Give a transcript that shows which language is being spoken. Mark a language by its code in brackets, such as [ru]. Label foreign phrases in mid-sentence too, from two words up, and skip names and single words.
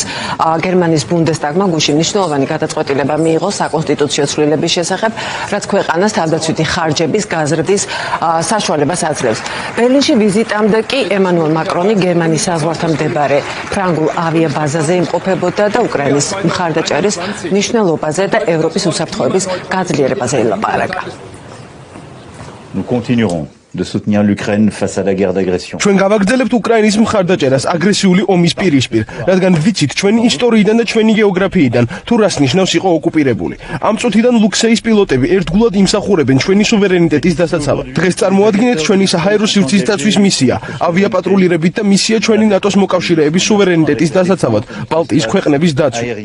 [ka] გერმანიის ბუნდესტაგმა გუშინ მნიშვნელოვანი გადაწყვეტილება მიიღო საკონსტიტუციო ცვლილების შესახებ, რაც ქვეყანას თავდაცვითი ხარჯების გაზრდის საშუალებას აძლევს. ბერლინში ვიზიტამდე კი ემანუელ მაკრონი გერმანიის საზღვართან მდებარე ფრანგულ ავიაბაზაზე იმყოფებოდა და უკრაინის მხარდაჭერის მნიშვნელობაზე და ევროპის უსაფრთხოების გაძლიერებაზე ილაპარაკა. [fr] de soutenir l'Ukraine face à la guerre d'agression. [ka] ჩვენ გავაგრძელებთ უკრაინის მხარდაჭერას აგრესიული ომის პირისპირ, რადგან ვიცით ჩვენი ისტორიიდან და ჩვენი გეოგრაფიიდან თუ რას ნიშნავს იყო ოკუპირებული. ამ წუთიდან ლუქსეის პილოტები ერთგულად იმსახურებენ ჩვენი სუვერენიტეტის დასაცავად. დღეს წარმოადგენთ ჩვენი საჰაერო სივრცის დაცვის მისია, ავიაპატრულირებით და მისია ჩვენი ნატოს მოკავშირეების სუვერენიტეტის დასაცავად, ბალტიის ქვეყნების დაცვა.